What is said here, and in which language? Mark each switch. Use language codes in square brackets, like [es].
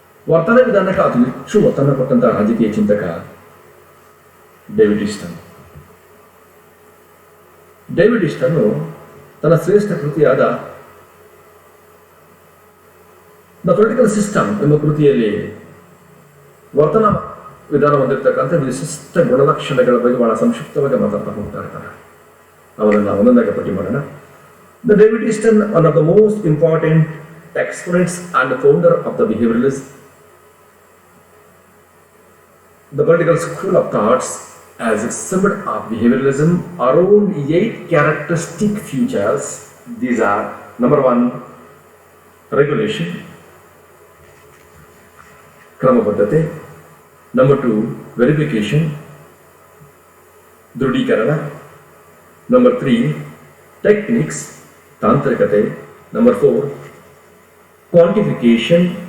[kn] ವರ್ತನ ವಿಧಾನಕ್ಕೆ ಅತಿ ಹೆಚ್ಚು ಒತ್ತನ್ನು ಕೊಟ್ಟಂತಹ ರಾಜಕೀಯ ಚಿಂತಕ ಡೇವಿಡ್ ಈಸ್ಟನ್. ಡೇವಿಡ್ ಈಸ್ಟನ್ ತನ್ನ ಶ್ರೇಷ್ಠ ಕೃತಿಯಾದ ದ ಪೊಲಿಟಿಕಲ್ ಸಿಸ್ಟಮ್ ಎಂಬ ಕೃತಿಯಲ್ಲಿ ವರ್ತನಾ ವಿಧಾನ ಹೊಂದಿರತಕ್ಕಂಥ ವಿಶಿಷ್ಟ ಗುಣಲಕ್ಷಣಗಳ ಬಗ್ಗೆ ಬಹಳ ಸಂಕ್ಷಿಪ್ತವಾಗಿ ಮಾತಾಡ್ತಾ ಹೋಗ್ತಾ ಇರ್ತಾರೆ. ಅವರನ್ನು ಒಂದೊಂದಾಗಿ ಪಟ್ಟಿ ಮಾಡೋಣ. [en] The David Easton, one of the most important exponents and the founder of the behavioralism, the political school of thoughts, has summed up behavioralism around 8 characteristic features. These are: number 1, regulation, ಕ್ರಮಬದ್ಧತೆ; number 2, verification, ದೃಢೀಕರಣ; number 3, techniques, ತಾಂತ್ರಿಕತೆ; number 4, quantification,